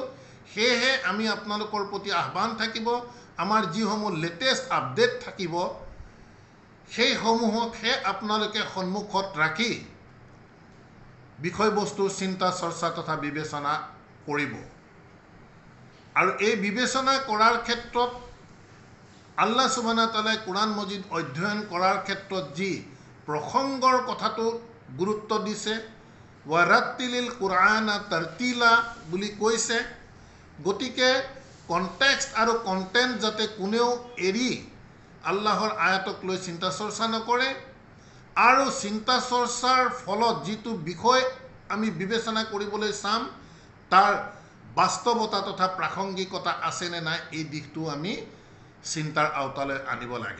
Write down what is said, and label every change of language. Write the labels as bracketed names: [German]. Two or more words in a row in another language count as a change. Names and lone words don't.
[Assamese] সেয়েহে আমি আপোনালোকৰ প্ৰতি আহ্বান থাকিব, আমাৰ যিসমূহ [English] latest update [Assamese] থাকিব সেইসমূহকহে আপোনালোকে সন্মুখত ৰাখি বিষয়বস্তুৰ চিন্তা চৰ্চা তথা বিবেচনা কৰিব। আৰু এই বিবেচনা কৰাৰ ক্ষেত্ৰত [Arabic] الله سبحانه وتعالى [Assamese] কোৰাণ মজিদ অধ্যয়ন কৰাৰ ক্ষেত্ৰত যি প্ৰসংগৰ কথাটো গুৰুত্ব দিছে, [Arabic] ورتل القرآن ترتيلا [Assamese] বুলি কৈছে, গতিকে কনটেক্সট আৰু কণ্টেণ্ট যাতে কোনেও এৰি আল্লাহৰ আয়াতক লৈ চিন্তা চৰ্চা নকৰে, আৰু চিন্তা চৰ্চাৰ ফলত যিটো বিষয় আমি বিবেচনা কৰিবলৈ চাম তাৰ বাস্তৱতা তথা প্ৰাসংগিকতা আছেনে নাই এই দিশটো আমি চিন্তাৰ আওতালৈ আনিব লাগে।